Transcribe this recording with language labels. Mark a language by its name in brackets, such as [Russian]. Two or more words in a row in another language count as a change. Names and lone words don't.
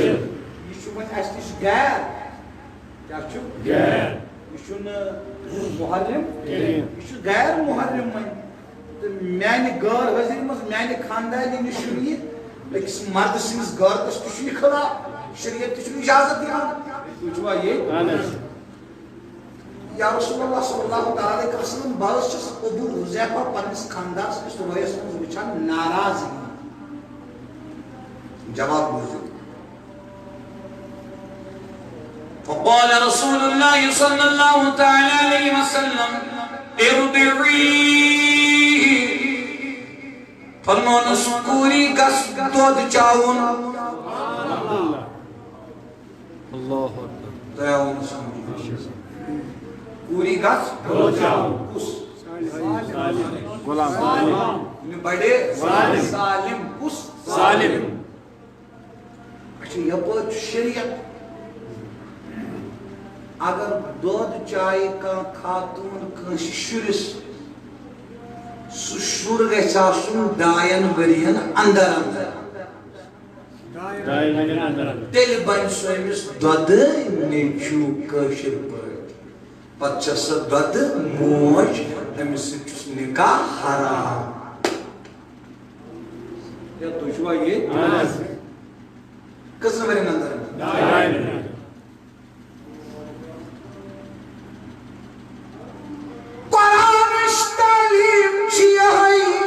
[Kashmiri] یہِ چھُ وۄنۍ اَسہِ نِش غیر کیٛاہ چھُ غیر یہِ چھُنہٕ محرم یہِ چھُ غیر محرم وۄنۍ تہٕ میانہِ غٲر حٲضری منٛز میانہِ خاندانی نِش چھُنہٕ یہِ أکِس مردٕ سٕنٛدِس غٲرتس تہِ چھُ یہِ خلاف شریعت تہِ چھُنہٕ اِجازت دِوان تُہۍ چھُوا ییٚتہِ [Arabic] یا رسول اللہ صلی اللہ تعالیٰ علیہ وسلم [Kashmiri] بہٕ حظ چھُس ابو حذیفہ پننِس خاندانس کِس رویس منٛز وٕچھان ناراضگی جواب بوٗزِو [Arabic] فقال رسول الله صلى الله تعالى عليه وسلم ارضعيه [Kashmiri] فرمونس کوٗری گژھ دۄد چاوُن تۄہہِ آوُ نہٕ سمجھ کوٗری گژھ دۄد چاوُن کُس غلام یہِ بڑے سالم کُس سالم اچھا یپٲرۍ چھُ شریعت اگر دۄد چایہِ کانٛہہ خاتوٗن کٲنٛسہِ شُرِس سُہ شُر گژھِ آسُن 2 ؤرین اندر تیٚلہِ بنہِ سُہ أمِس دۄدٕ نیٚچوٗ کٲشِر پٲٹھۍ پتہٕ چھےٚ سۄ دۄدٕ موج أمِس سۭتۍ چھُس نکاح حرام یا تُہۍ چھُوا ییٚتہِ کٔژن ؤرین اندر قرآنٕچ تعلیٖم چھِ یِہوٚے